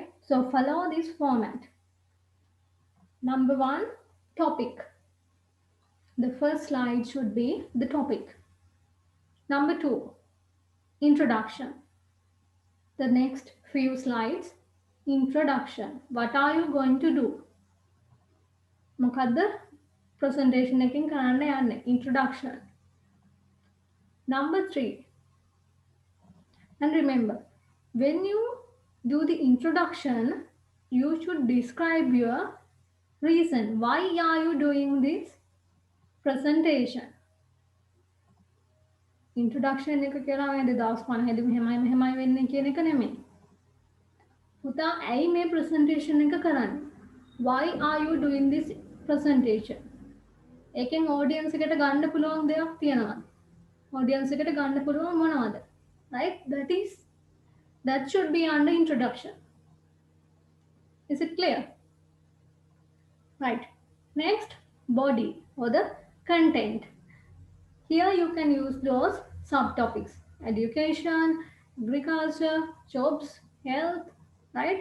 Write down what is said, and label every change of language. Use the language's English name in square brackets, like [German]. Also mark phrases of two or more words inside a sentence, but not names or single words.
[English] So follow this format. Number 1, topic. The first slide should be the topic. Number 2, introduction. The next few slides, introduction. What are you going to do? [Sinhala] මොකද්ද presentation එකකින් කරන්න යන්නේ? [English] Introduction. Number 3. And remember, when you do the introduction, you should describe your reason. Why are you doing this presentation? [Sinhala] Introduction එක කියලා මේ 2050 මෙහෙමයි වෙන්නේ කියන එක නෙමෙයි. පුතා ඇයි මේ presentation එක කරන්නේ? [English] Why are you doing this presentation? [Sinhala] එකෙන් audience එකට ගන්න පුළුවන් දෙයක් තියෙනවද? Audience එකට ගන්න පුළුවන් මොනවද? [English] Right? That should be under introduction. Is it clear? Right. Next, body or the content. Here you can use those subtopics: education, agriculture, jobs, health, right?